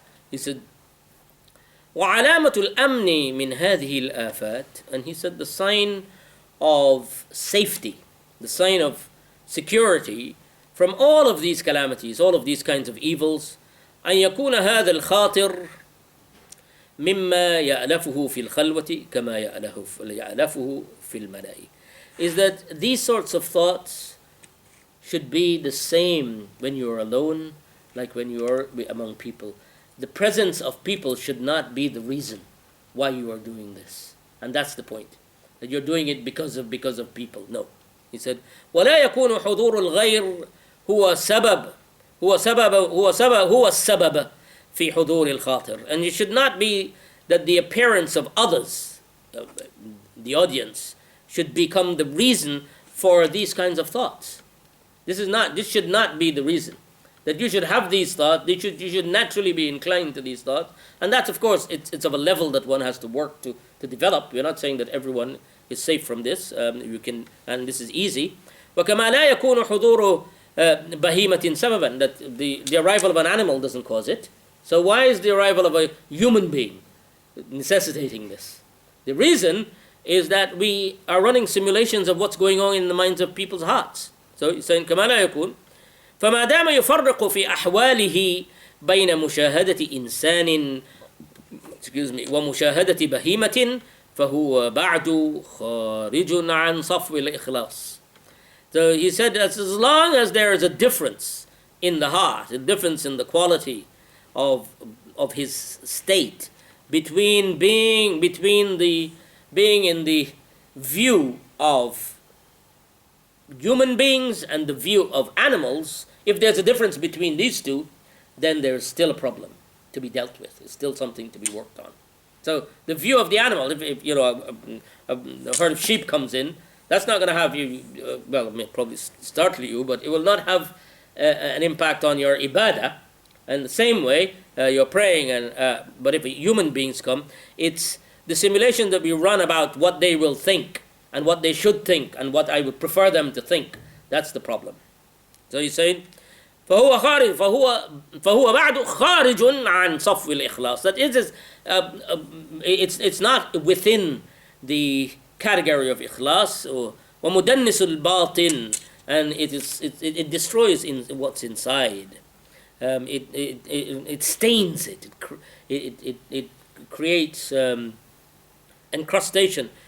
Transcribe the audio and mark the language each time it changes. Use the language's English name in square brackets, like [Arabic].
[English] He said, [Arabic] وعلامة الأمن من هذه الآفات, [English] and he said the sign of safety, the sign of security from all of these calamities, all of these kinds of evils, [Arabic] أن يكون هذا الخاطر مما يألفه في الخلوة كما يألفه في الملأ, [English] is that these sorts of thoughts should be the same when you are alone like when you are among people. The presence of people should not be the reason why you are doing this. And that's the point. That you're doing it because of people. No. He said, [Arabic] ولا يكون حضور الغير هو السبب في حضور الخاطر. [English] And it should not be that the appearance of others, the audience, should become the reason for these kinds of thoughts. This should not be the reason. That you should have these thoughts, you should naturally be inclined to these thoughts. And that's, of course, it's of a level that one has to work to develop. We're not saying that everyone is safe from this. You can, and this is easy. [Arabic] وَكَمَا لَا يَكُونُ حُضُورُ بَهِيمَةٍ سَبَبًا, [English] that the arrival of an animal doesn't cause it. So why is the arrival of a human being necessitating this? The reason is that we are running simulations of what's going on in the minds of people's hearts. So he's saying, [Arabic] كَمَا لَا يَكُونُ فما دام يفرق في أحواله بين مشاهدة إنسان ومشاهدة بهيمة فهو بعد خارج عن صفو الإخلاص. [English] So he said that as long as there is a difference in the heart, a difference in the quality of his state between being in the view of human beings and the view of animals, if there's a difference between these two, then there's still a problem to be dealt with. It's still something to be worked on. So the view of the animal, if a herd of sheep comes in, that's not going to have you, it may probably startle you, but it will not have an impact on your ibadah. And the same way, you're praying, but if human beings come, it's the simulation that we run about what they will think, and what they should think, and what I would prefer them to think. That's the problem. So he's saying, [Arabic] فهو بعد خارج عن صفو الإخلاص. [English] That is, it's not within the category of ikhlas, or [Arabic] ومدنس الباطن, [English] and it destroys what's inside. It stains it. It creates encrustation.